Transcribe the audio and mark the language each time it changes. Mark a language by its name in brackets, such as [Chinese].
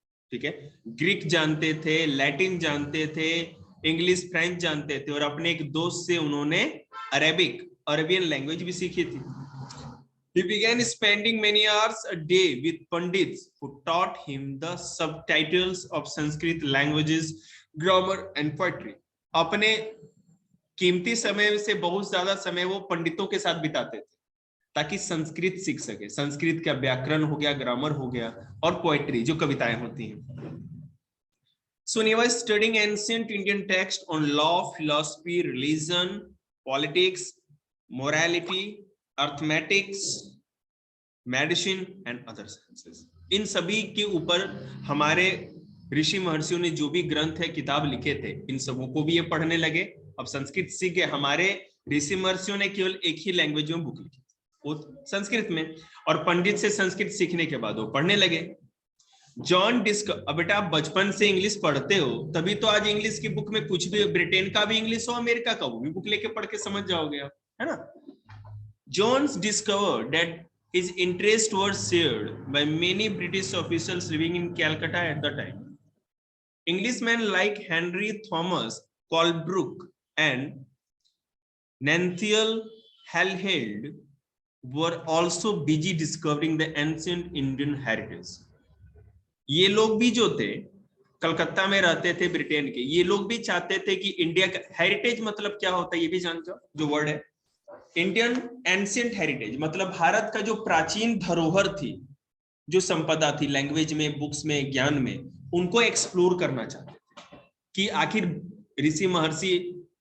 [Hindi] ठीक है, ग्रीक जानते थे, लैटिन जानते थे, इंग्लिश फ्रेंच जानते थे, और अपने एक दोस्त से उन्होंने अरेबिक, अरेबियन लैंग्वेज भी सीखी थी। [English] He began spending many hours a day with Pandits who taught him the subtitles of Sanskrit languages, grammar and poetry. [Hindi] अपने कीमती समय से बहुत ज्यादा समय वो पंडितों के साथ बिताते थे ताकि संस्कृत सीख सके। संस्कृत का व्याकरण हो गया, ग्रामर हो गया, और पोएट्री जो कविताएं होती हैं। [English] So when he was studying ancient Indian text on law, philosophy, religion, politics, morality, arithmetics, medicine and other sciences, [Hindi] इन सभी के ऊपर हमारे ऋषि महर्षियों ने जो भी ग्रंथ है, किताब लिखे थे, इन सबों को भी ये पढ़ने लगे। अब संस्कृत सीख गए। हमारे ऋषि महर्षियों ने केवल एक ही लैंग्वेज में बुक लिखी, वो संस्कृत में, और पंडित से संस्कृत सीखने के बाद वो पढ़ने लगे। जॉन डिस्कवर, अब बेटा आप बचपन से इंग्लिश पढ़ते हो, तभी तो आज इंग्लिश की बुक में कुछ भी, ब्रिटेन का भी इंग्लिश हो, अमेरिका का, वो भी बुक लेके पढ़ के समझ जाओगे आप, है ना। [English] Jones discovered that his interests were shared by many British officials living in Calcutta at the time. Englishmen like Henry Thomas Colebrook and Nathaniel Halheld were also busy discovering the ancient Indian heritage. [Hindi] ये लोग भी जो थे कलकत्ता में रहते थे Britain के, ये लोग भी चाहते थे कि इंडिया का हेरिटेज मतलब क्या होता है ये भी जानते हो, जो वर्ड है इंडियन एंशिएंट हेरिटेज, मतलब भारत का जो प्राचीन धरोहर थी, जो संपदा थी लैंग्वेज में, बुक्स में, ज्ञान में, उनको एक्सप्लोर करना चाहते थे कि आखिर ऋषि महर्षि,